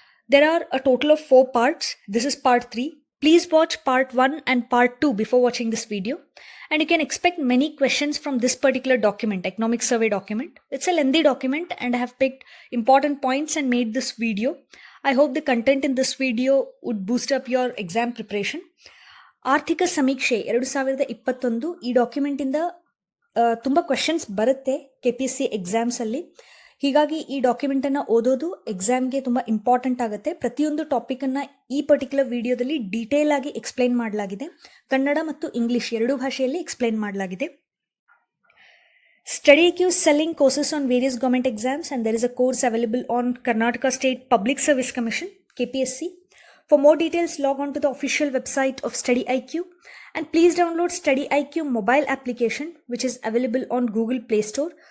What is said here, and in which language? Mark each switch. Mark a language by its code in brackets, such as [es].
[en] There are a total of 4 parts. This is Part 3. Please watch Part 1 and Part 2 before watching this video. And you can expect many questions from this particular document, Economic Survey document. It's a lengthy document, and I have picked important points and made this video. I hope the content in this video would boost up your exam preparation. [kn] ಆರ್ಥಿಕ ಸಮೀಕ್ಷೆ 2021 ಈ ಡಾಕ್ಯುಮೆಂಟಿಂದ ತುಂಬ questions ಬರುತ್ತೆ KPSC ಎಕ್ಸಾಮ್ಸಲ್ಲಿ. ಹೀಗಾಗಿ ಈ ಡಾಕ್ಯುಮೆಂಟನ್ನು ಓದೋದು ಎಕ್ಸಾಮ್ಗೆ ತುಂಬ ಇಂಪಾರ್ಟೆಂಟ್ ಆಗುತ್ತೆ. ಪ್ರತಿಯೊಂದು ಟಾಪಿಕನ್ನು ಈ ಪರ್ಟಿಕ್ಯುಲರ್ ವಿಡಿಯೋದಲ್ಲಿ ಡೀಟೇಲ್ ಆಗಿ ಎಕ್ಸ್ಪ್ಲೈನ್ ಮಾಡಲಾಗಿದೆ. ಕನ್ನಡ ಮತ್ತು ಇಂಗ್ಲಿಷ್ ಎರಡೂ ಭಾಷೆಯಲ್ಲಿ ಎಕ್ಸ್ಪ್ಲೈನ್ ಮಾಡಲಾಗಿದೆ. [en] Study IQ is selling courses on various government exams, and there is a course available on Karnataka State Public Service Commission, KPSC. For more details, log on to the official website of Study IQ, and please download Study IQ mobile application, which is available on Google Play Store.